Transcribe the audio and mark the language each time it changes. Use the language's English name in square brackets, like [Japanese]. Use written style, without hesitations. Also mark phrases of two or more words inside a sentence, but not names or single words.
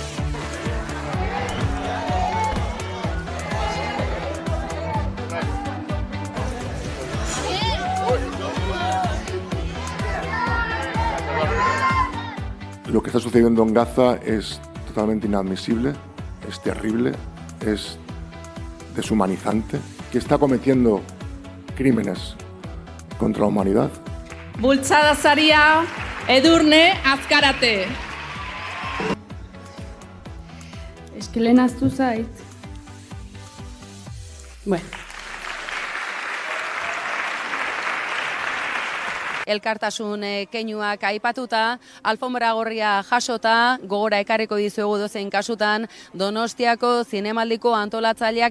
[Spanish] Lo que está sucediendo en Gaza es totalmente inadmisible, es terrible, es deshumanizante, que está cometiendo crímenes contra la humanidad. [Basque] Bultzada saria, Edurne Azkarate. Eske lehen aztu zait. Elkartasun keinuak aipatuta, alfombra gorria jasota, gogora ekarriko dizuegu dozein kasutan, Donostiako zinemaldiko antolatzaileak